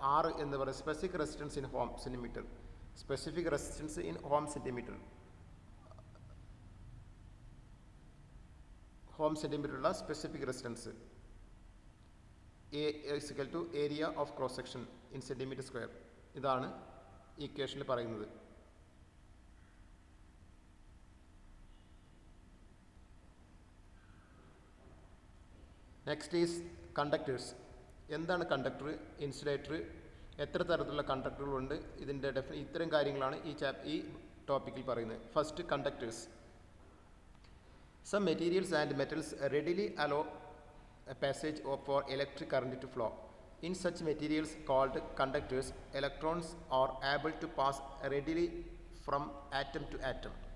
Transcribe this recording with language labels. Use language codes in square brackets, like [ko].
[en] R [ml] എന്ന് പറയുന്നത് [en] Specific resistance in ohm centimetre. Specific resistance in ohm centimetre, ohm സെൻറ്റിമീറ്ററുള്ള specific resistance. A is equal to area of cross section in centimeter square. [ml] ഇതാണ് ഇക്വേഷനിൽ പറയുന്നത്. [en] Next is conductors. [ml] എന്താണ് conductor, insulator, എത്ര തരത്തിലുള്ള കണ്ടക്ടറുകളുണ്ട്, ഇതിൻ്റെ ഇത്തരം കാര്യങ്ങളാണ് ഈ ടോപ്പിക്കിൽ പറയുന്നത്. [en] First, conductors. Some materials and metals readily allow a passage for electric current to flow. In such materials called conductors, electrons are able to pass readily from atom to atom.